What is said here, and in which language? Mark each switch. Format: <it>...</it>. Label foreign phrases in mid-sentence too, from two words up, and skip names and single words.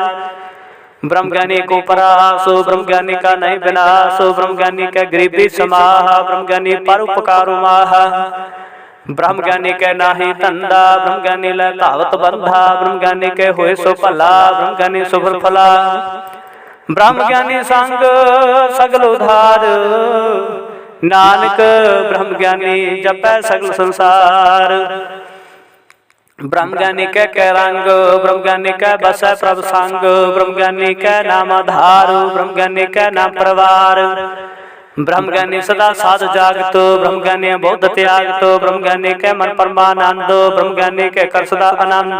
<pa>ਬ੍ਰਹਮ ਗਿਆਨੀ ਕੋ ਪਰਾਸੋ, ਬ੍ਰਹਮ ਗਿਆਨੀ ਕਾ ਨਹੀਂ ਵਿਨਾਸ਼ੋ, ਬ੍ਰਹਮ ਗਿਆਨੀ ਕਾ ਗਰੀਬੀ ਸਮਾਹ, ਬ੍ਰਹਮ ਗਿਆਨੀ ਪਰ ਉਪਕਾਰੋ ਮਾਹ। ਬ੍ਰਹਮ ਗਿਆਨੀ ਕੇ ਨਾਹੀ ਧੰਧਾ, ਬ੍ਰਹਮ ਗਿਆਨੀ ਲੈ ਧਾਵਤ ਬੰਧਾ, ਬ੍ਰਹਮ ਗਿਆਨੀ ਕੇ ਹੋਏ ਸੋ ਭਲਾ, ਬ੍ਰਹਮ ਗਿਆਨੀ ਸੁਫਲ ਫਲਾ। ਬ੍ਰਹਮ ਗਿਆਨੀ ਸੰਗ ਸਗਲ ਉਧਾਰ, ਨਾਨਕ ਬ੍ਰਹਮ ਗਿਆਨੀ ਜਪੈ ਸਗਲ ਸੰਸਾਰ। ਬ੍ਰਹਮ ਗਿਆਨੀ ਕੇ ਰੰਗ, ਬ੍ਰਹਮ ਗਿਆਨੀ ਕੇ ਬਸੈ ਪ੍ਰਭ ਸੰਗ, ਬ੍ਰਹਮ ਗਿਆਨੀ ਕੇ ਨਾਮ ਆਧਾਰ, ਬ੍ਰਹਮ ਗਿਆਨੀ ਕੇ ਨਾਮ ਪਰਿਵਾਰ। ਬ੍ਰਹਮ ਗਿਆਨੀ ਸਦਾ ਸਾਧ ਜਾਗਤ, ਬ੍ਰਹਮ ਗਿਆਨੀ ਬੌਧ ਤਿਆਗਤ, ਬ੍ਰਹਮ ਗਿਆਨੀ ਕੇ ਮਨ ਪਰਮਾਨੰਦ, ਬ੍ਰਹਮ ਗਿਆਨੀ ਕੇ ਕਰ ਸਦਾ ਆਨੰਦ।</pa>